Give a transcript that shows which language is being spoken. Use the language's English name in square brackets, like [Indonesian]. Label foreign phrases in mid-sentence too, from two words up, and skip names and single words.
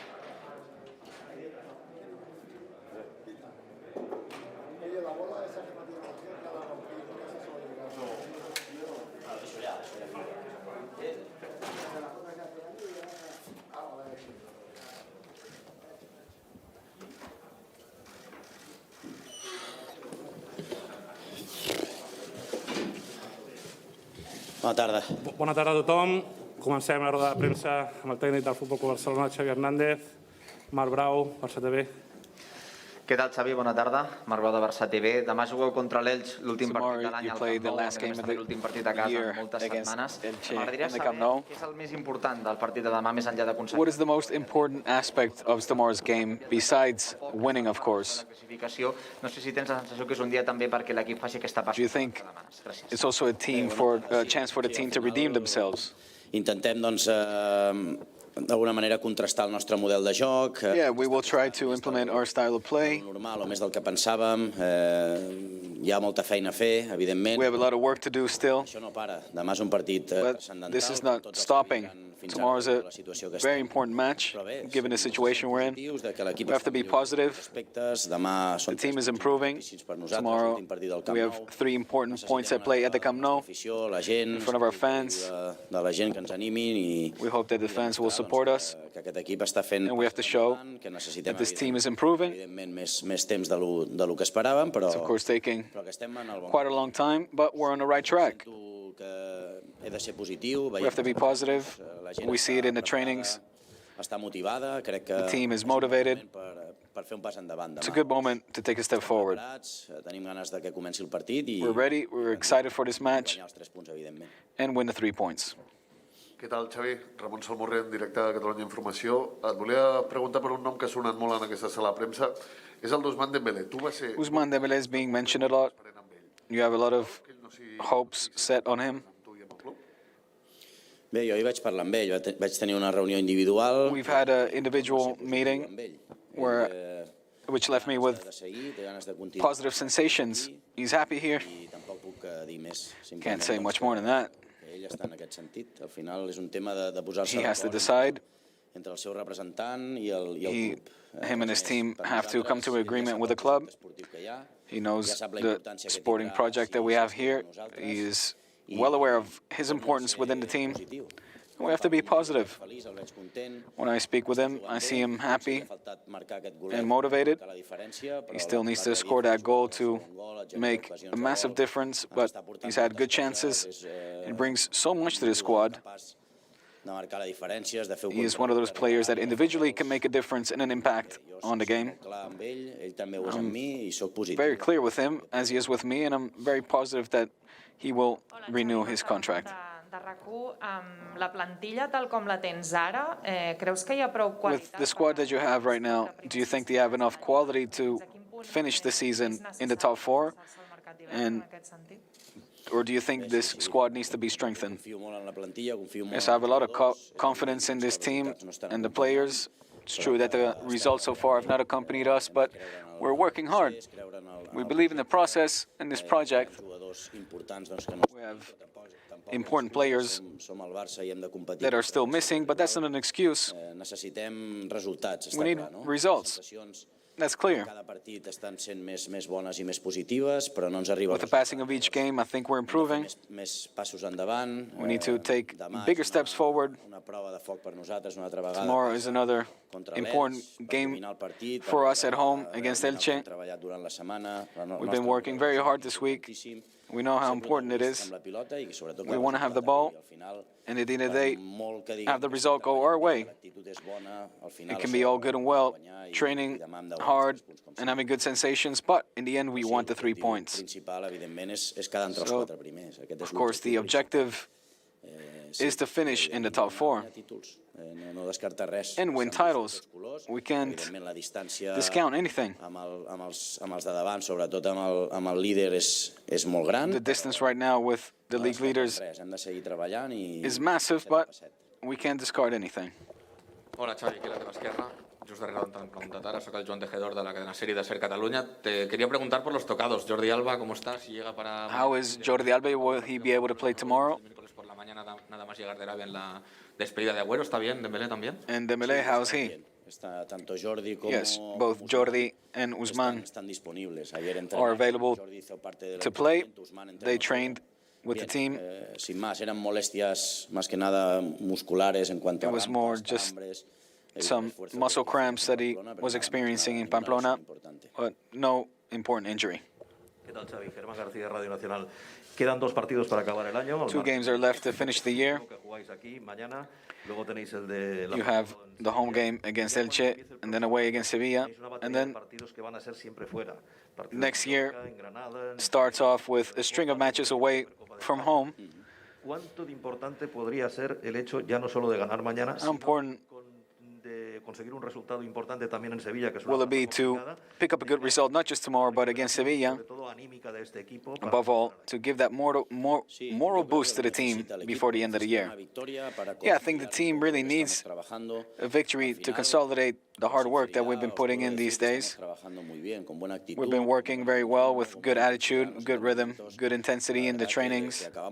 [Spanish] Oye, la bola esa que no tiene opción, ya la rompí, porque esa se va a llegar. No, eso ya. [Catalan] Bona tarda. Bona tarda a tothom. Comencem la roda de premsa amb el tècnic del Futbol Club Barcelona, Xavi Hernández. Marc Brau, Barça TV. Què tal, Xavi? Bona tarda. Marc Brau de Barça TV. Demà jugueu contra l'Elche, l'últim partit de l'any al Camp Nou, a més també l'últim partit a casa en moltes setmanes. M'agradaria saber què és el més important del partit de demà, més enllà d'aconseguir. [English] What is the most important aspect of tomorrow's game, besides winning, of course? [Catalan] La classificació. No sé si tens la sensació que és un dia també perquè l'equip faci aquesta [English] Do you [Catalan] passió. [English] think [Catalan] Gràcies. [English] it's also a chance for the team to redeem themselves? [Catalan] Intentem, doncs, d'alguna manera contrastar el nostre model de joc. [English] Yeah, we will try to implement our style of play. [Catalan] Normal o més del que pensàvem. Hi ha molta feina a fer, evidentment. [English] We have a lot of work to do still, [Catalan] Això no para. Demà és un partit [English] but [Catalan] transcendental. [English] this is not stopping. Tomorrow's a very important match, given the situation we're in. We have to be positive. The team is improving. Tomorrow, we have 3 important points at play at the Camp Nou, in front of our fans. [Catalan] de la gent que ens animin i [English] We hope that the fans will support us, [Catalan] que aquest equip està fent [English] and we have to show [Catalan] que necessitem [English] that this team is improving. [Catalan] evidentment més temps de lo que esperàvem, però [English] It's of course taking [Catalan] que estem en el bon [English] quite a long time, but we're on the right track. [Catalan] Sento que he de ser positiu. [English] We have to be positive. [Catalan] La gent [English] We see it in the [Catalan] està [English] trainings. [Catalan] està motivada, crec que [English] The team is [Catalan] és un bon [English] motivated. [Catalan] moment per fer un pas endavant. [English] It's a good moment to take a step forward. Tenim ganes de que comenci el partit i We're ready. We're excited for this match [Catalan] guanyar els 3 punts, evidentment. [English] and win the 3 points. [Catalan] Què tal, Xavi? Ramon Salmorrer, en directe de Catalunya Informació. Et volia preguntar per un nom que ha sonat molt en aquesta sala de premsa. És el d'Ousmane Dembélé. Tu vas ser... [English] Ousmane Dembélé is being mentioned a lot. [Catalan] Esperant amb ell. [English] You have a lot of [Catalan] Que ell no sigui [English] hopes set on him. [Catalan] amb tu i amb el club? Bé, jo hi vaig parlar amb ell, vaig tenir una reunió individual [English] We've had an individual meeting [Catalan] amb ell. [English] where, which left me with [Catalan] De seguir, té ganes de continuar [English] positive sensations. He's happy here. [Catalan] i tampoc puc dir més. [English] Can't say much more than that. [Catalan] Ell està en aquest sentit. Al final és un tema de posar-se [English] He has to [Catalan] d'acord [English] decide. [Catalan] entre el seu representant i el [English] He, [Catalan] club. [English] him and his team have to come to an agreement with the club. He knows the sporting project that we have here. He is well aware of his importance within the team. We have to be positive. When I speak with him, I see him happy and motivated. He still needs to score that goal to make a massive difference, but he's had good chances. He brings so much to the squad. He is one of those players that individually can make a difference and an impact on the game. I'm very clear with him, as he is with me, and I'm very positive that he will renew his contract. [Catalan] De RAC1, amb la plantilla tal com la tens ara, creus que hi ha prou [English] With [Catalan] qualitat? [English] the squad that you have right now, do you think they have enough quality to finish the season in the top 4? And Or do you think this squad needs to be strengthened? [Catalan] Confio molt en la plantilla, confio molt [English] Yes, I have a lot of confidence in this team and the players. It's true that the results so far have not accompanied us, but we're working hard. We believe in the process and this project. [Catalan] jugadors importants que no [English] We have important players [Catalan] som al Barça i hem de competir. [English] that are still missing, but that's not an excuse. [Catalan] Necessitem resultats, [English] We [Catalan] està [English] need [Catalan] clar, no? [English] results. [Catalan] Les sensacions [English] That's clear. [Catalan] cada partit estan sent més bones i més positives, però no ens arriba [English] With the passing of each game, I think we're improving. [Catalan] més passos endavant. [English] We need to take [Catalan] Demà [English] bigger [Catalan] és [English] steps forward. [Catalan] una prova de foc per nosaltres, una altra vegada. [English] Tomorrow is another [Catalan] Contra [English] important [Catalan] l'Elche, per [English] game [Catalan] dominar el partit, [English] for [Catalan] per [English] us at home against [Catalan] realment el que hem [English] Elche. [Catalan] treballat durant la setmana. [English] We've been working very hard this week. We know how important it is. We want to have the ball, and at the end of the day, have the result go our way. It can be all good and well, training hard and having good sensations, but in the end, we want the 3 points. So, of course, the objective is to finish in the top 4 and win titles. We can't discount anything. [Catalan] amb els de davant, sobretot amb el líder, és molt gran. [English] The distance right now with the league leaders [Catalan] Hem de seguir treballant i... [English] is massive, but we can't discard anything. [Catalan] Hola, Xavi, aquí a la teva esquerra. Just darrere on t'han preguntat ara, soc el Joan Tejedor de la cadena serie de Ser Catalunya. [Spanish] Te quería preguntar por los tocados. Jordi Alba, ¿cómo está? Si llega para... [English] How is Jordi Alba? Will he be able to play tomorrow? [Spanish] El miércoles por la mañana nada más llegar de Arabia en la despedida de Agüero. ¿Está bien? ¿Dembélé también? [English] And Dembélé, how's he? [Spanish] Está tanto Jordi como... [English] Yes, both Jordi and Ousmane [Spanish] están disponibles. Ayer [English] are available [Spanish] Jordi hizo parte del [English] to play. [Spanish] entrenamiento, Ousmane entrenó [English] They trained with the team. [Spanish] Sin más, eran molestias más que nada musculares en cuanto [English] It [Spanish] a [English] was more [Spanish] rampas, [English] just [Spanish] calambres, [English] some muscle cramps that he was experiencing in Pamplona, but no important injury. [Spanish] ¿Qué tal, Xavi? Germán García, Radio Nacional. Quedan 2 partidos para acabar el año. [English] 2 games are left to finish the year. [Spanish] Que jugáis aquí mañana. Luego tenéis el de la... [English] You have the home game against Elche, and then away against Sevilla, and then [Spanish] partidos que van a ser siempre fuera. Partidos [English] next [Spanish] en [English] year [Spanish] Mallorca, en Granada, en... [English] starts off with a string of matches away from home. [Spanish] ¿Cuánto de importante podría ser el hecho ya no solo de ganar mañana, [English] How [Spanish] sino [English] important [Spanish] de conseguir un resultado importante también en Sevilla, que es [English] will [Spanish] una [English] it be to pick up a good result, not just tomorrow, but against Sevilla? [Spanish] sobre todo anímica de este equipo? [English] Above all, to give that moral boost to the team before the end of the year. Yeah, I think the team really needs a victory to consolidate the hard work that we've been putting in these days. We've been working very well with good attitude, good rhythm, good intensity in the trainings.